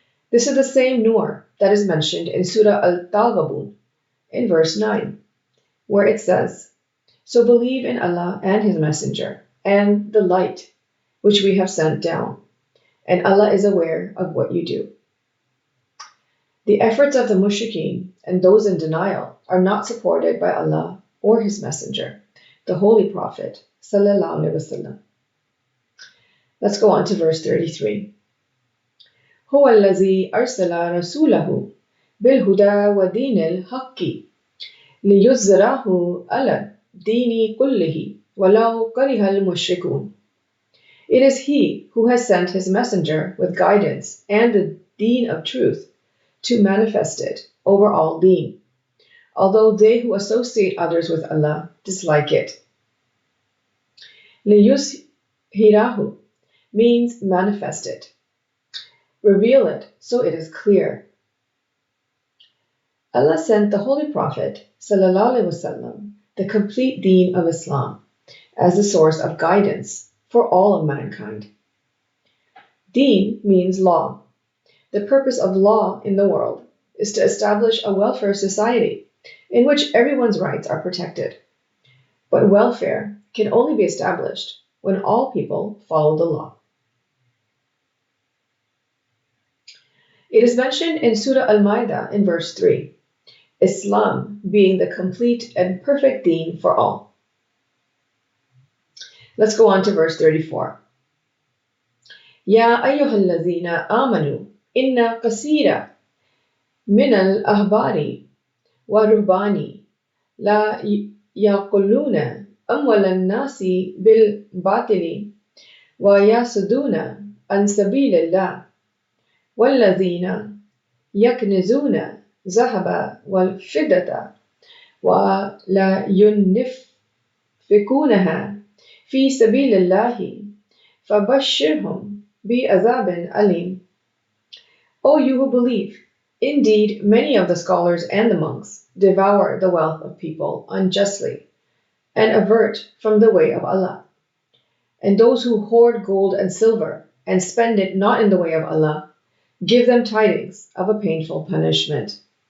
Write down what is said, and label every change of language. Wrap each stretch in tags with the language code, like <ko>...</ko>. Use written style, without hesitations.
<en>This is the same Nur that is mentioned in Surah Al-Tawaba in verse 9, where it says, "So believe in Allah and His Messenger, and the light which we have sent down, and Allah is aware of what you do." The efforts of the mushrikeen and those in denial are not supported by Allah or His Messenger, the Holy Prophet</en> <ar>sallallahu alaihi wasallam.</ar> <en>Let's go on to verse 33.</en> <ar>هو الذي أرسل رسوله بالهدى ودين الحق ليظهره على الدين كله ولو كره المشركون.</ar> <en>It is He who has sent His messenger with guidance and the deen of truth to manifest it over all deen, although they who associate others with Allah dislike it. ليظهره means manifest it. Reveal it so it is clear. Allah sent the Holy Prophet ﷺ the complete deen of Islam as the source of guidance for all of mankind. Deen means law. The purpose of law in the world is to establish a welfare society in which everyone's rights are protected. But welfare can only be established when all people follow the law. It is mentioned in Surah Al-Ma'idah in verse 3, Islam being the complete and perfect deen for all. Let's go on to verse 34.</en> <ar>يا أيها الذين آمنوا إن كثيرا من الأحبار والرهبان لا يأكلون أموال الناس بالباطل ويصدون عن سبيل الله والذين يكنزون الذهب والفضة ولا ينفقونها في سبيل الله فبشرهم بعذاب أليم.</ar> <en>O you who believe, indeed many of the scholars and the monks devour the wealth of people unjustly and avert from the way of Allah. And those who hoard gold and silver and spend it not in the way of Allah, give them tidings of a painful punishment.</en>